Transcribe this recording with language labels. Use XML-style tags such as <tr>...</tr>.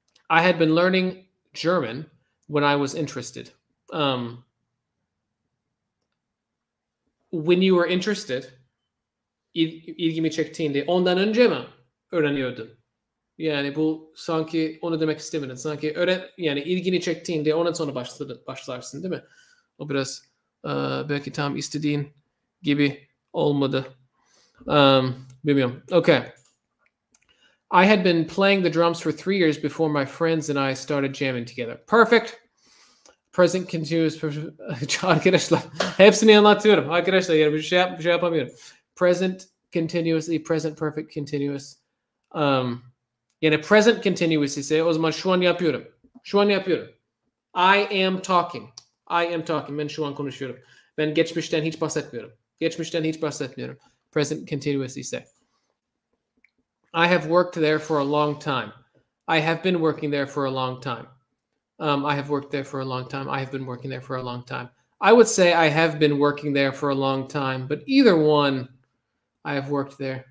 <en>I had been learning German when I was interested. When you were interested,</en> <tr>ilgimi çektiğinde ondan önce mi öğreniyordun? Yani bu sanki onu demek istemedin. Sanki yani ilgini çektiğinde ondan sonra başlarsın değil mi? O biraz belki tam istediğin gibi olmadı. Bilmiyorum. Okay.</tr> <en>I had been playing the drums for 3 years before my friends and I started jamming together. Perfect. Present continuous.</en> <tr>Arkadaşlar hepsini anlatıyorum. Arkadaşlar yani bir şey yapamıyorum.</tr> <en>Present continuously, present perfect continuous.</en> <tr>Yani present continuous ise o zaman şu an yapıyorum. Şu an yapıyorum.</tr> <en>I am talking. I am talking.</en> <tr>Ben şu an konuşuyorum. Ben geçmişten hiç bahsetmiyorum. Geçmişten hiç bahsetmiyorum.</tr> <en>Present continuous ise. I have worked there for a long time. I have been working there for a long time. I have worked there for a long time. I have been working there for a long time. I would say I have been working there for a long time, but either one, I have worked there.</en>